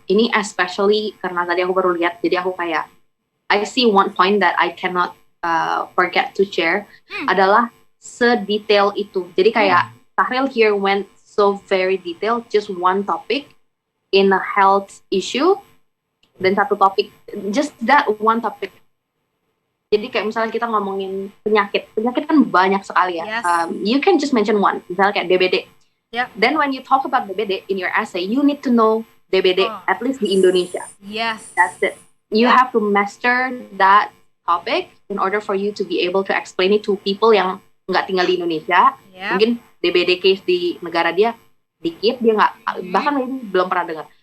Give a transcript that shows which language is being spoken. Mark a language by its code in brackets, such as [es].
[id] Ini especially karena tadi aku baru lihat, jadi aku kayak [en] I see one point that I cannot forget to share [id] adalah sedetail itu. [en] Jadi kayak Sahril here went so very detailed, just one topic in a health issue, [id] dan satu topik, [en] just that one topic. [id] Jadi kayak misalnya kita ngomongin penyakit kan banyak sekali ya. [en] Yes. You can just mention one, misalnya kayak DBD. Yep. Then when you talk about DBD in your essay, you need to know DBD at least di Indonesia. Yes. That's it. You have to master that topic in order for you to be able to explain it to people [id] yang nggak tinggal di Indonesia. [en] Yep. [id] Mungkin DBD case di negara dia dikit, dia nggak bahkan maybe belum pernah dengar.